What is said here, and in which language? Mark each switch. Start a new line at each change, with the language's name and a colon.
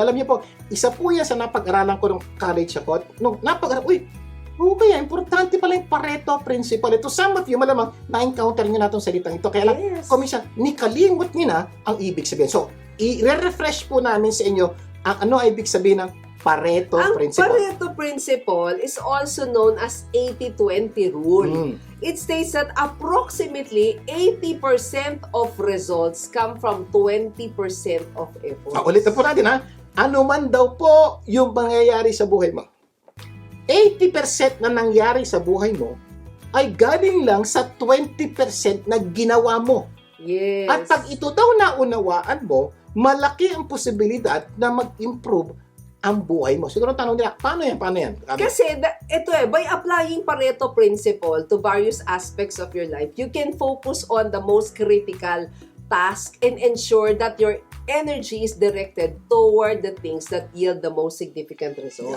Filipino: Alam niyo po, isa po yan sa napag-aralan ko nung college ako. Nung napag-aralan, kaya importante pala yung Pareto principle. Ito,
English: some of you,
Filipino: malamang, na-encounter nyo na itong salitang ito. Kaya lang, komisyon, nikalimot nyo na ang ibig sabihin. So, i-refresh po namin sa inyo ang ano ay ibig sabihin ng Pareto principle.
English: Ang Pareto principle is also known as 80-20 rule. It states that approximately 80% of results come from 20% of effort.
Filipino: Ulit na po natin ha. Ano man daw po yung mangyayari sa buhay mo. 80% na nangyari sa buhay mo ay galing lang sa 20% na ginawa mo.
English: Yes.
Filipino: At pag ito daw naunawaan mo, malaki ang posibilidad na mag-improve ang buhay mo. Siguro tanong nila, paano yan? Kasi,
English: by applying Pareto principle to various aspects of your life, you can focus on the most critical task and ensure that your energy is directed toward the things that yield the most significant results.